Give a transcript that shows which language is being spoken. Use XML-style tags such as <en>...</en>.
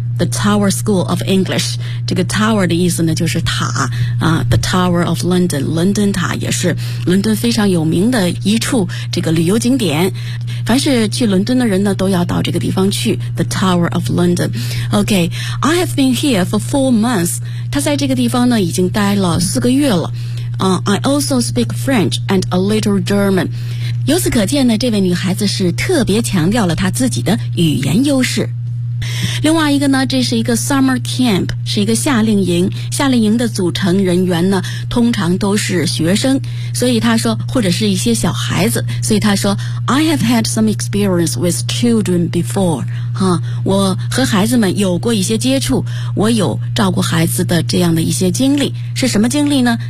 <en>The Tower School of English，</en> <zh>这个 Tower 的意思呢就是塔啊、，</zh> <en>The Tower of London，</en> <zh>伦敦塔也是伦敦非常有名的一处这个旅游景点。凡是去伦敦的人呢，都要到这个地方去 ，</zh> <en>The Tower of London。 Okay， I have been here for 4 months。</en> <zh>他在这个地方呢已经待了4个月了。</zh> <en>I also speak French and a little German。</en> <zh>由此可见呢，这位女孩子是特别强调了她自己的语言优势。另外一个呢，这是一个 summer camp， 是一个夏令营。夏令营的组成人员呢，通常都是学生，所以他说，或者是一些小孩子，所以他说 ，</zh> <en>I have had some experience with children before，</en> <zh>哈、啊，我和孩子们有过一些接触，我有照顾孩子的这样的一些经历，是什么经历呢？</zh>